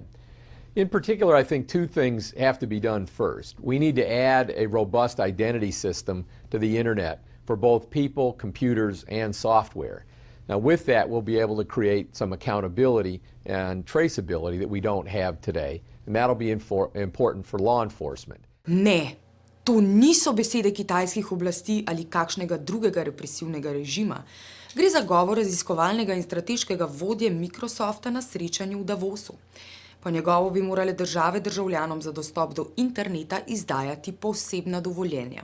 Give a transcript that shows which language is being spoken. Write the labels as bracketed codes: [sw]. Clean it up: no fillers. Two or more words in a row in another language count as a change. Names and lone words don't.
[en] In particular, I think two things have to be done first. We need to add a robust identity system to the internet for both people, computers, and software. Now, with that, we'll be able to create some accountability and traceability that we don't have today, and that'll be important for law enforcement. [sl] Ne, to niso besede kitajskih oblasti ali kakšnega drugega represivnega režima. Gre za govor raziskovalnega in strateškega vodje Microsofta na srečanju v Davosu. Po njegovo bi morale države državljanom za dostop do interneta izdajati posebna dovoljenja.